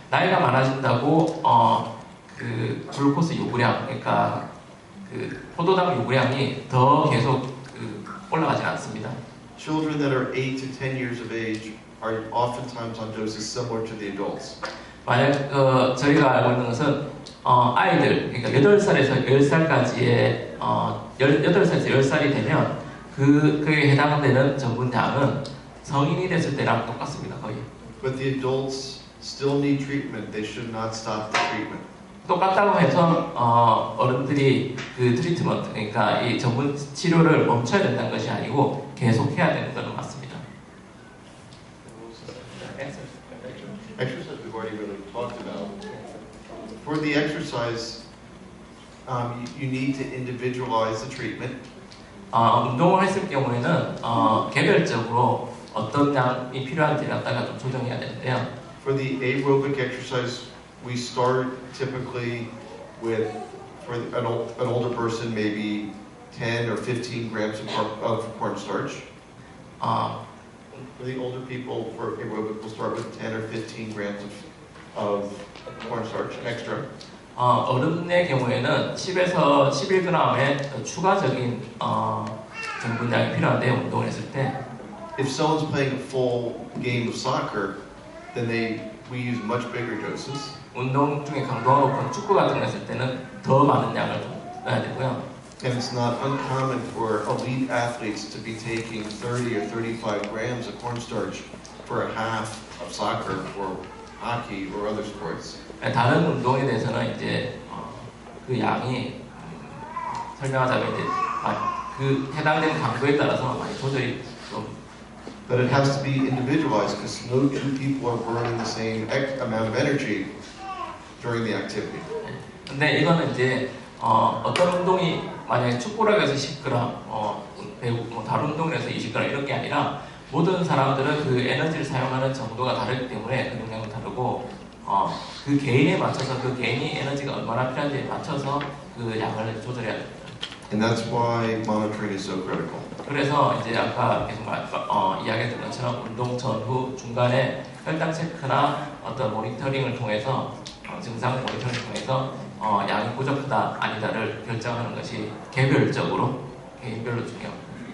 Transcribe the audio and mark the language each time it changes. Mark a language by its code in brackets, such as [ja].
[ko] 나이가 많아진다고 그 글루코스 요구량, 그러니까 그 포도당 요구량이 더 계속 올라가진 않습니다. [en] Children that are 8 to 10 years of age are oftentimes on doses similar to the adults. [ko] 만약 저희가 알고 있는 것은 아이들, 그러니까 8살에서 10살까지의 8살에서 10살이 되면 그에 해당되는 전분량은 성인이 됐을 때랑 똑같습니다, 거의. [en] But the adults still need treatment. They should not stop the treatment. [ko] 똑같다고 해서 어른들이 그 트리트먼트, 그러니까 이 전문 치료를 멈춰야 된다는 것이 아니고 계속 해야 되는 것은 맞습니다. [en] Exercise we've already really talked about. For the exercise, you need to individualize the treatment. [ko] 운동을 했을 경우에는 개별적으로 어떤 양이 필요한지를 갖다가 좀 조정해야 되는데요. [en] For the aerobic exercise, we start typically with, for an older person, maybe 10 or 15 grams of cornstarch. For the older people, for aerobic, we'll start with 10 or 15 grams of cornstarch extra. [ko] 어른의 경우에는 10에서 11g의 추가적인 전분량이 필요한데요, 운동을 했을 때. [en] If someone's playing a full game of soccer, then we use much bigger doses. [ko] 운동 중에 강도가 높은 축구 같은 거 했을 때는 더 많은 양을 좀 넣어야 되고요. [en] And it's not uncommon for elite athletes to be taking 30 or 35 grams of cornstarch for a half of soccer or hockey or other sports. [ko] 다른 운동에 대해서는 이제 그 양이 설명하자면 이제 그 해당되는 강도에 따라서 많이 조절이 좀. [en] But it has to be individualized because no two people are burning the same amount of energy during the activity. [ko] 근데 이거는 이제 어떤 운동이 만약에 축구라고 해서 10g, 배구 다른 운동을 해서 20g 이런 게 아니라 모든 사람들은 그 에너지를 사용하는 정도가 다르기 때문에 운동량은 다르고 그 개인에 맞춰서 그 개인이 에너지가 얼마나 필요한지에 맞춰서 그 양을 조절해야 됩니다. [en] And that's why monitoring is so critical. [ko] 그래서 이제 아까 계속 이야기했던 것처럼 운동 전후 중간에 혈당 체크나 어떤 모니터링을 통해서 증상 모니터링을 통해서 양이 부족하다 아니다를 결정하는 것이 개별적으로 개인별로 중요합니다.